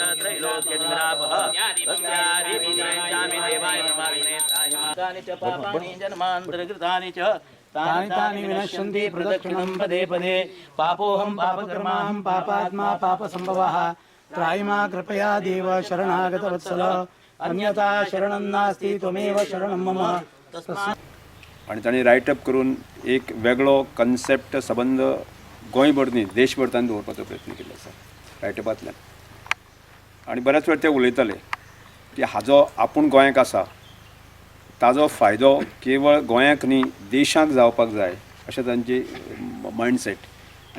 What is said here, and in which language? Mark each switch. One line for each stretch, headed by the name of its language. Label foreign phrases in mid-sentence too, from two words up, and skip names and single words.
Sanskrit: त्रैलोक्यनिरापः तस्यादिविग्रह्यामि देवाय नमाग्नेतानि च पापानि जन्मान्तरकृतानि च तानि तानि विनश्यन्ति प्रदक्षिणं पदे पदे पापोऽहं पापकर्माहं पापात्मा पापसम्भवः त्रायिमा कृपया देव शरणागतवत्सल अन्यथा शरणं नास्ति त्वमेव शरणं मम
Konkani: आणि तांणी रायटअप करून एक वेगळो कन्सेप्ट संबंध गोंयभर न्ही देशभर तांणी दवरपाचो प्रयत्न केल्लो आसा रायटअपांतल्यान आनी बऱ्याच वेळ ते उलयताले की हाजो आपूण गोंयाक आसा ताजो फायदो केवळ गोंयाक न्ही देशाक जावपाक जाय अशें तांची मायंडसेट आनी